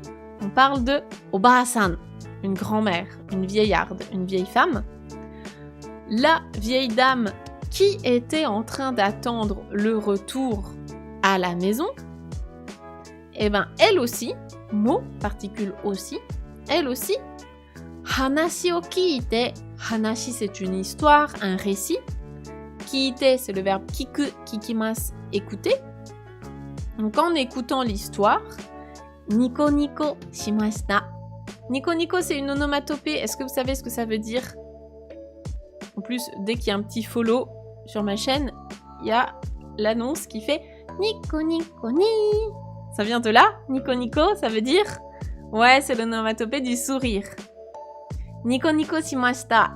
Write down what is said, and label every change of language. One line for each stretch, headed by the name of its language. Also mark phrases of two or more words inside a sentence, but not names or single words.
French: On parle de obaa-san, une grand-mère, une vieillarde, une vieille femme. La vieille dame qui était en train d'attendre le retour à la maison, et ben elle aussi, mot, particule aussi, elle aussi,
Japanese: 話を聞いて,
French: hanashi c'est une histoire, un récit, kiite c'est le verbe kiku, kikimasu, écouter. Donc en écoutant l'histoire,
Japanese: にこにこしました. にこにこ
French: c'est une onomatopée, est-ce que vous savez ce que ça veut dire? En plus, dès qu'il y a un petit follow sur ma chaîne, il y a l'annonce qui fait Nico Nico Ni. Ça vient de là, Nico Nico, ça veut dire... Ouais, c'est l'onomatopée du sourire.
Japanese: にこにこしました.